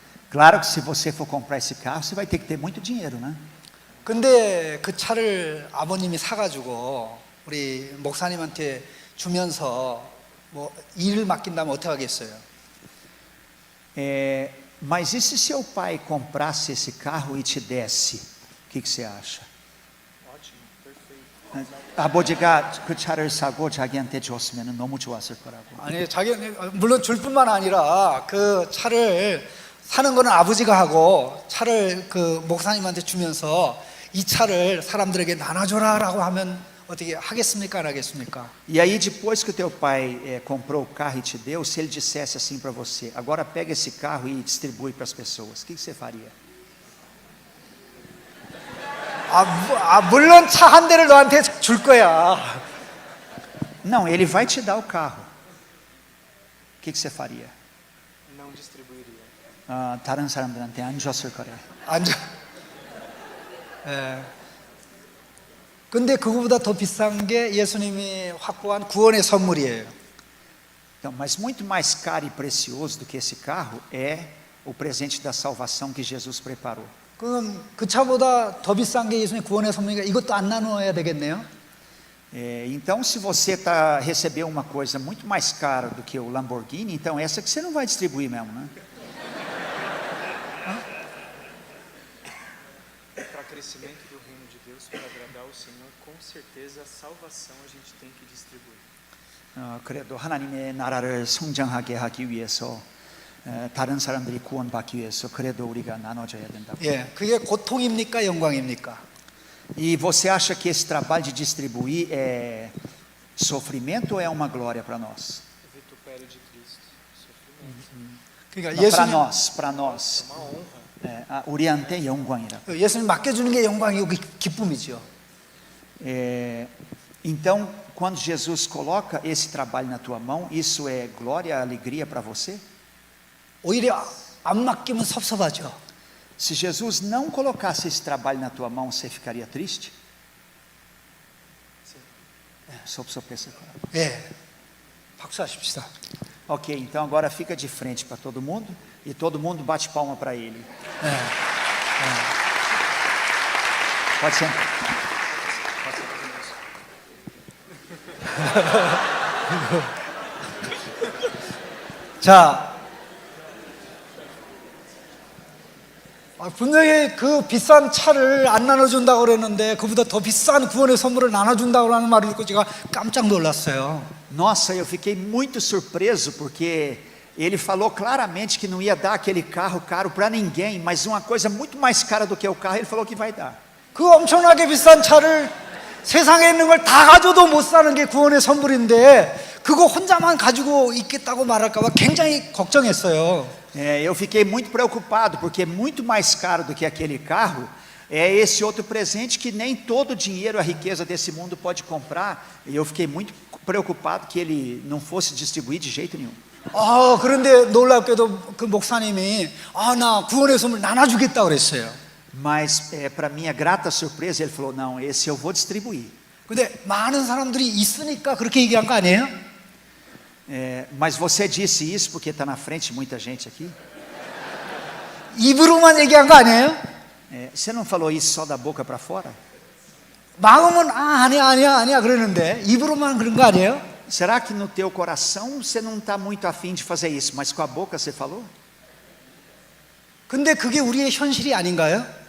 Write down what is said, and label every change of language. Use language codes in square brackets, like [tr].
[pt] Claro que se você for comprar esse carro, você vai ter que ter muito dinheiro, né? [ko] 근데 그 차를 아버님이 사가지고 우리 목사님한테 주면서 뭐 일을 맡긴다면 어떻게 하겠어요? [pt] Mas e se seu pai comprasse esse carro e te desse? O que você acha? ótimo, perfeito. [ko] 아버지가 그 차를 사고 자기한테 줬으면 너무 좋았을 거라고. 아니 자기 물론 줄 뿐만 아니라 그 차를 사는 거는 아버지가 하고 차를 그 목사님한테 주면서 이 차를 사람들에게 나눠줘라라고 하면 어떻게 하겠습니까? 안 하겠습니까? [pt] E aí depois que o teu pai comprou o carro e te deu, se ele dissesse assim para você, agora pega esse carro e distribui para as pessoas, o que você faria? [ko] 물론 차 한 대를 너한테 줄 거야. [pt] Não, ele vai te dar o carro. O que você faria? Não distribuiria. [ko] 다른 사람들한테 안 줬을 거래. 앉아. 예. 근데 그거보다 더 비싼 게 예수님이 확보한 구원의 선물이에요. [pt] Então, mas muito mais caro e precioso do que esse carro é o presente da salvação que Jesus preparou. [ko] 그럼 그 차보다 더 비싼 게 예수님의 구원의 선물이니까 이것도 안 나눠야 되겠네요. [pt] Então, se você recebeu uma coisa muito mais cara do que o Lamborghini, então essa que você não vai distribuir mesmo, né? Para crescimento do reino de Deus, para agradar o Senhor, com certeza a salvação a gente tem que distribuir. [ko] 그래도 하나님의 나라를 성장하게 하기 위해서 다른 사람들이 구원받기 위해서 그래도 우리가 나눠줘야 된다고. 예, 그게 고통입니까, 영광입니까? [pt] E você acha que esse trabalho de distribuir é sofrimento ou é uma glória para nós? Vitupério de Cristo, sofrimento. [ko] 그러니까 [pt] para nós. Uma honra. [ko] 우리한테 영광이라. 예수님 맡겨주는 게 영광이고 기쁨이죠. [pt] Então, quando Jesus coloca esse trabalho na tua mão, isso é glória, alegria para você? [ko] 오히려 안 맡기면 섭섭하죠. [pt] Se Jesus não colocasse esse trabalho na tua mão, você ficaria triste? [ko] 섭섭했을 거라고. 예, 박수하십시다. [pt] Ok, então agora fica de frente para todo mundo e todo mundo bate palma para ele. Pode sentar. [ko] 자, 분명히 그 비싼 차를 안 나눠준다고 그랬는데 그보다 더 비싼 구원의 선물을 나눠준다고 하는 말을 듣고 제가 깜짝 놀랐어요. [pt] Nossa, eu fiquei muito surpreso porque ele falou claramente que não ia dar aquele carro caro para ninguém, mas uma coisa muito mais cara do que o carro, ele falou que vai dar. [ko] 그 엄청나게 비싼 차를 세상에 있는 걸 다 가져도 못 사는 게 구원의 선물인데 그거 혼자만 가지고 있겠다고 말할까 봐 굉장히 걱정했어요. [pt] Eu fiquei muito preocupado porque muito mais caro do que aquele carro é esse outro presente que nem todo o dinheiro, a riqueza desse mundo pode comprar. E eu fiquei muito preocupado que ele não fosse distribuir de jeito nenhum. [ko] 그런데 놀랍게도 그 목사님이 나 구원의 선물 나눠주겠다 그랬어요. [pt] Mas para minha grata surpresa ele falou, não, esse eu vou distribuir. [ko] 근데 많은 사람들이 있으니까 그렇게 얘기한 거 아니에요? [pt] Mas você disse isso porque está na frente de muita gente aqui? [ko] 입으로만 얘기한 거 아니에요? [pt] Você não falou isso só da boca para fora? [ko] 마음은 아니야 그러는데 입으로만 그런 거 아니에요? [pt] Será que no teu coração você não está muito afim de fazer isso, mas com a boca você falou? [ko] 근데 그게 우리의 현실이 아닌가요?